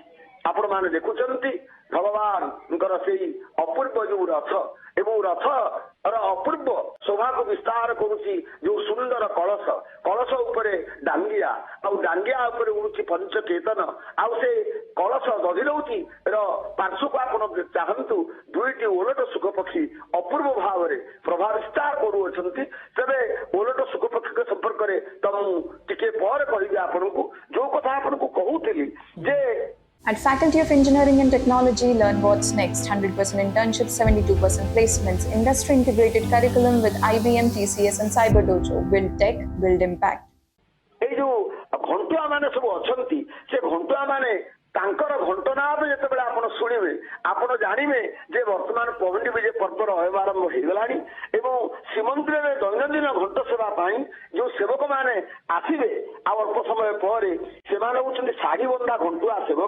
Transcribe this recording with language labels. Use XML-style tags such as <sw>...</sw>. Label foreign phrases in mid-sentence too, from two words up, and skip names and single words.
<or>ଆପଣ ମାନେ ଦେଖୁଛନ୍ତି ଭଗବାନଙ୍କର ସେଇ ଅପୂର୍ବ ଯୋଉ ରଥ ଏବଂ ରଥର ଅପୂର୍ବ ଶୋଭାକୁ ବିସ୍ତାର କରୁଛି ଯୋଉ ସୁନ୍ଦର କଳସ ଉପରେ ଡାଙ୍ଗିଆ ଆଉ ଡାଙ୍ଗିଆ ଉପରେ ଉଡୁଛି ପଞ୍ଚକେତନ ଆଉ ସେ କଳସ ଦଧିଲଉଟି ର ପାର୍ଶ୍ୱକୁ ଆପଣ ଚାହାନ୍ତୁ ଦୁଇଟି ଓଲଟ ସୁଖ ପକ୍ଷୀ ଅପୂର୍ବ ଭାବରେ ପ୍ରଭାବ ବିସ୍ତାର କରୁଅଛନ୍ତି। ତେବେ ଓଲଟ ସୁଖ ପକ୍ଷୀଙ୍କ ସମ୍ପର୍କରେ ତ ମୁଁ ଟିକେ ପରେ କହିବି ଆପଣଙ୍କୁ ଯୋଉ କଥା ଆପଣଙ୍କୁ କହୁଥିଲି ଯେ</or> <en>At Faculty of Engineering and Technology, learn what's next. 100% internships, 72% placements, industry-integrated curriculum with IBM, TCS and CyberDojo. Build tech, build impact.</en> <or>এই ଯୋଉ ଘଣ୍ଟୁଆ ମାନେ ସବୁ ଅଛନ୍ତି ସେ ଘଣ୍ଟୁଆ ମାନେ ତାଙ୍କର ଘଣ୍ଟନାଦ ଯେତେବେଳେ ଆପଣ ଶୁଣିବେ ଆପଣ ଜାଣିବେ ଯେ ବର୍ତ୍ତମାନ ପହଣ୍ଡି ବିଜେ ପର୍ବର ଆରମ୍ଭ ହେଇଗଲାଣି ଏବଂ ଶ୍ରୀମନ୍ଦିରରେ ଦୈନନ୍ଦିନ ଘଣ୍ଟ ସେବା ପାଇଁ ଯୋଉ ସେବକ ମାନେ ଆସିବେ ଆଉ ଅଳ୍ପ ସମୟ ପରେ ସେମାନେ ହଉଛନ୍ତି ଶାଢୀ ବନ୍ଧା ଘଣ୍ଟୁଆ ସେବକ।</or>